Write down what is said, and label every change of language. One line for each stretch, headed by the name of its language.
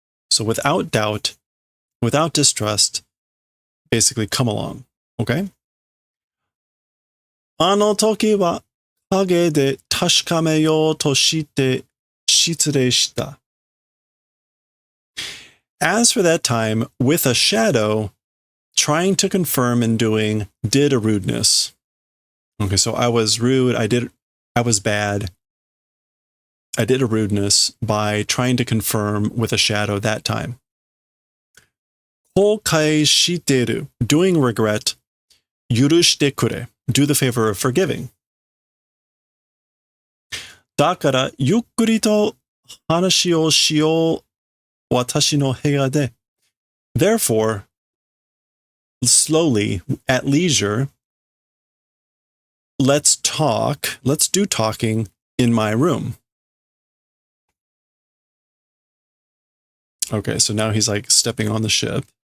English: So without doubt, without distrust, basically come along. Okay?
Japanese: あの時は影で確かめようとして失礼した.
English: As for that time, with a shadow, trying to confirm and doing, did a rudeness. Okay, so I was rude, I was bad. I did a rudeness by trying to confirm with a shadow that time.
Japanese: 後悔してる,
English: doing regret,
Japanese: 許してくれ,
English: do the favor of forgiving.
Japanese: だからゆっくりと話をしよう、私の部屋で.
English: Therefore, slowly, at leisure, let's do talking in my room. Okay, so now he's like stepping on the ship.